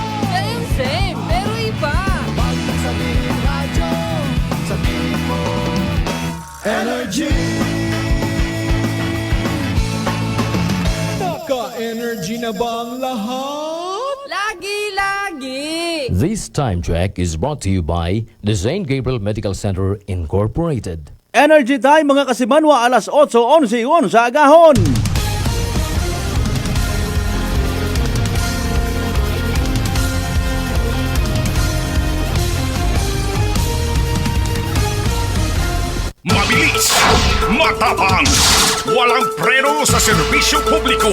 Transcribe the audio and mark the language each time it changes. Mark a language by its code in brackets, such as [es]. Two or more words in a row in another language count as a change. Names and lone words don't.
[tl] Same, pero iba. Sabihin radyo, sabihin mo Energy. Naka-energy na ba ang lahat? Lagi-lagi. [en] This time check is brought to you by the St. Gabriel Medical Center Incorporated. [hil] Energy time mga kasimanwa, alas 8:11 sa agahon. [tl] Mabilis, matapang, walang preno sa serbisyo publiko.